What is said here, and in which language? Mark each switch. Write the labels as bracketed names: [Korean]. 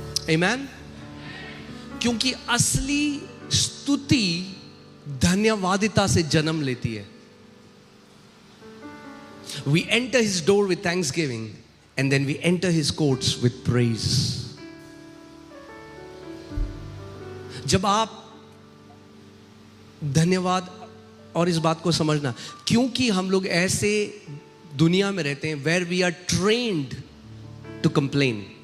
[Hindi] आमीन। क्योंकि असली स्तुति धन्यवादिता से जन्म लेती है। [English] We enter his door with thanksgiving and then we enter his courts with praise. [Hindi] जब आप धन्यवाद, और इस बात को समझना, क्योंकि हम लोग ऐसे दुनिया में रहते हैं [English] where we are trained to complain.